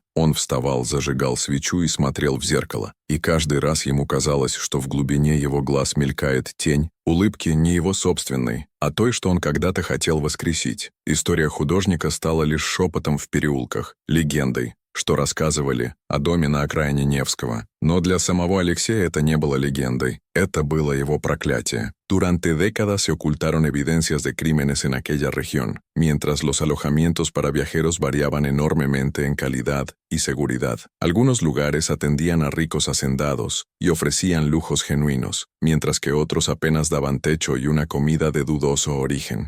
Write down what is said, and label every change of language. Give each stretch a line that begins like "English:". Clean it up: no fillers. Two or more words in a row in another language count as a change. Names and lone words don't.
Russian: Он вставал, зажигал свечу и смотрел в зеркало. И каждый раз ему казалось, что в глубине его глаз мелькает тень улыбки не его собственной, а той, что он когда-то хотел воскресить. История художника стала лишь шепотом в переулках, легендой, что рассказывали о доме на окраине Невского. Но для самого Алексея это не было легендой. Это было его проклятие.
Spanish: Durante décadas se ocultaron evidencias de crímenes en aquella región, mientras los alojamientos para viajeros variaban enormemente en calidad y seguridad. Algunos lugares atendían a ricos hacendados y ofrecían lujos genuinos, mientras que otros apenas daban techo y una comida de dudoso origen.